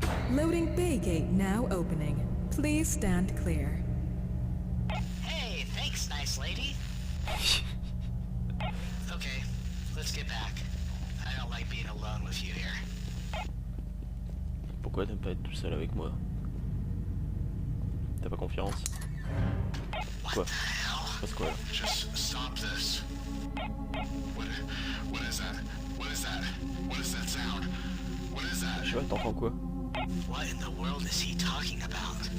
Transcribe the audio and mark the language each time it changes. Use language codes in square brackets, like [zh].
[en] Loading bay gate now opening. Please stand clear. Hey, thanks, nice lady. Okay, let's get back. I don't like being alone with you here. [fr] Pourquoi t'aimes pas être tout seul avec moi? T'as pas confiance? Quoi? Passe quoi là? [en] Just stop this. What is that? What is that? What is that sound? What is that? [fr] Je sais pas, t'entends quoi? [en] What in the world is he talking about?